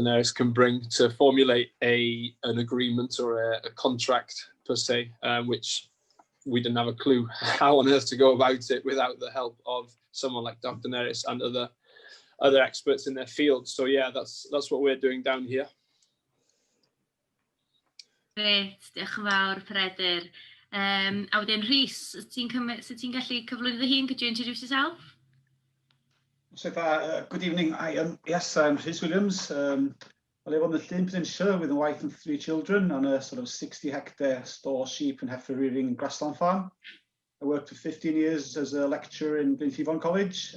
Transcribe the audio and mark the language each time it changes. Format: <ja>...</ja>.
<en>Neris can bring to formulate an agreement or a contract per se, which we didn't have a clue how on earth to go about it without the help of someone like Dr. Neris and other experts in their field. So yeah, that's what we're doing down here.</en> <cy>Gret, diolch yn fawr, Peredur. A wedyn Rhys, ti'n gallu cyflwyno dy hun?</cy> <en>Could you introduce yourself? So good evening. I'm Rhys Williams. I live on the Llyn Peninsula with a wife and 3 children on a sort of 60-hectare store sheep and heifer rearing grassland farm. I worked for 15 years as a lecturer in Glyndŵr College.</en>